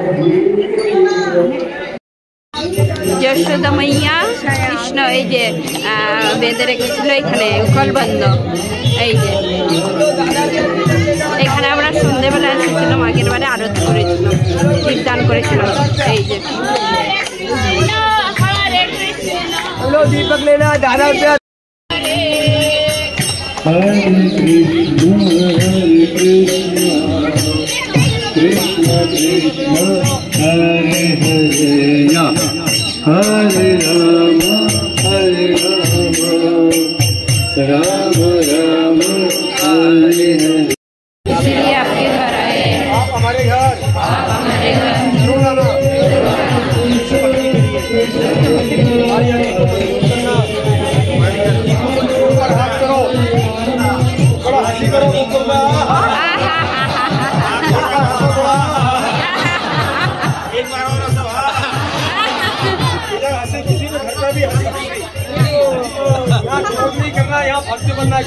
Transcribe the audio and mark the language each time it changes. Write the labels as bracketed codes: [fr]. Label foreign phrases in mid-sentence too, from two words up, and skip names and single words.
[bn] যশোদা মাইয়া কৃষ্ণ এই যে বেঁধে রেখেছিল এখানে উখলবন্ধ। এই যে এখানে আমরা সন্ধ্যেবেলা এসেছিলাম, আগের বারে আরতি করেছিলাম, কীর্তন করেছিলাম। এই যে দীপক লেনা দাদা। [sa] Hare Krishna, Krishna Krishna. हरे राम राम राम हरे हरे। [hi] इसलिए आपके घर आए। आप हमारे घर, आप हमारे घर जरूर आना। हाथ करो, थोड़ा हंसी करो, एक बार और सब हंसी, किसी को घर पर भी हंसी यहाँ चोट नहीं करना, यहाँ भक्त बनना है।